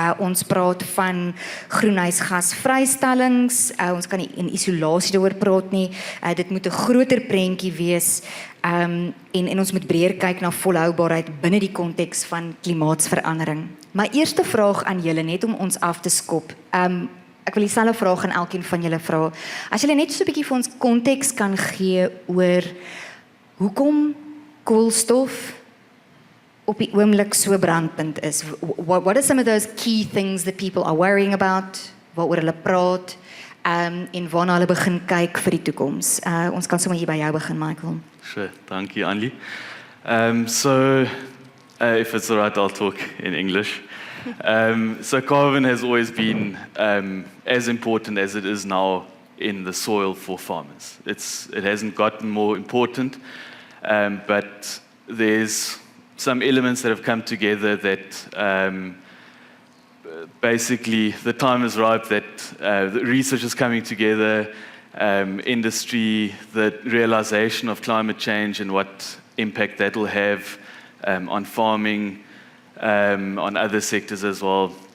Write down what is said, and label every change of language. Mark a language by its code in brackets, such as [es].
[af] Ons praat van groenhuisgasvrystellings, ons kan nie in isolasie daaroor praat nie, dit moet 'n groter prentjie wees, en ons moet breër kyk na volhoubaarheid binne die konteks van klimaatsverandering. My eerste vraag aan julle, net om ons af te skop, ek wil dieselfde vraag aan elkeen van julle vra, as julle net so 'n bietjie vir ons konteks kan gee oor hoekom koolstof op die oomblik so brandpunt is. [en] What are some of those key things that people are worrying about? [af] Wat oor hulle praat? En waarna hulle begin kyk vir die toekoms? Ons kan sommer hier by jou begin, Michael. [en] Sure, thank you, Annelie. If it's all right, I'll talk in English. So carbon has always been as important as it is now in the soil for farmers. It hasn't gotten more important. But there's some elements that have come together that basically the time is ripe that the research is coming together, industry, the realization of climate change and what impact that will have on farming, on other sectors as well.